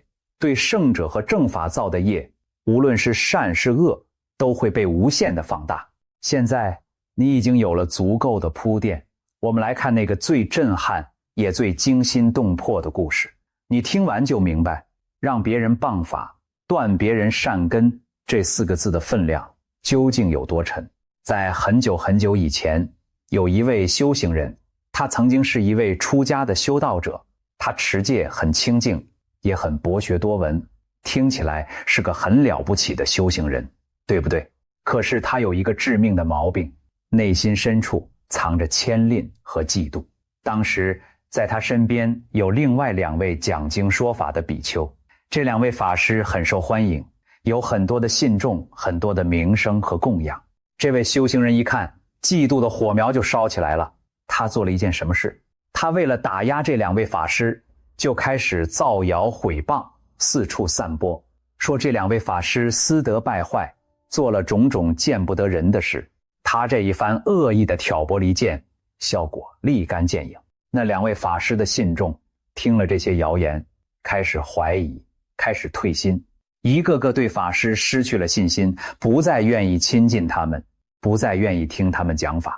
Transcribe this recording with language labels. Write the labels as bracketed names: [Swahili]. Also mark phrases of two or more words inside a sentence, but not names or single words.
[Chinese] 对聖者和正法造的業，無論是善是惡，都會被無限的放大。現在你已經有了足夠的鋪墊，我們來看那個最震撼也最驚心動魄的故事。你聽完就明白，讓別人謗法，斷別人善根，這4 個字的分量究竟有多沉。在很久很久以前，有一位修行人，他曾經是一位出家的修道者，他持戒很清淨，也很博學多聞，聽起來是個很了不起的修行人，對不对？可是他有一個致命的毛病，內心深處藏着慳吝和嫉妒。當時在他身邊有另外2位講經說法的比丘，這2位法師很受歡迎，有很多的信眾，很多的名聲和供養。這位修行人一看，嫉妒的火苗就燒起來了。他做了一件什麼事？他為了打壓這2位法師，就開始造謠毀謗，四處散播，說這2位法師私德敗壞，做了種種見不得人的事。他這一番惡意的挑撥離間，效果立竿見影。那2位法師的信眾聽了这些謠言，開始懷疑，開始退心，一個個對法師失去了信心，不再願意親近他們，不再願意聽他們講法。